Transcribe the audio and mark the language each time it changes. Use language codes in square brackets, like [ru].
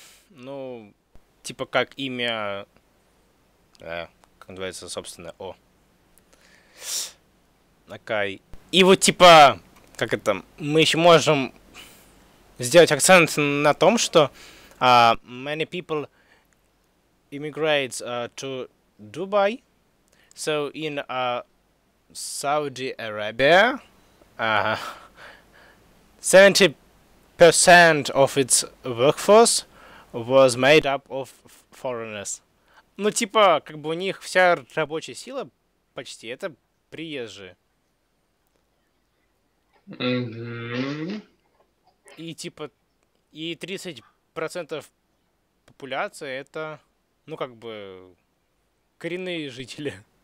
[ru] Ну, типа как имя, как называется, собственно, Окей. И вот типа, как это, мы еще можем сделать акцент на том, что [en] many people immigrate to Dubai. So in Saudi Arabia, 70% of its workforce was made up of foreigners. [ru] Ну, типа, как бы у них вся рабочая сила почти это приезжие. Мгм. И типа, и 30% популяции это, ну, как бы, коренные жители.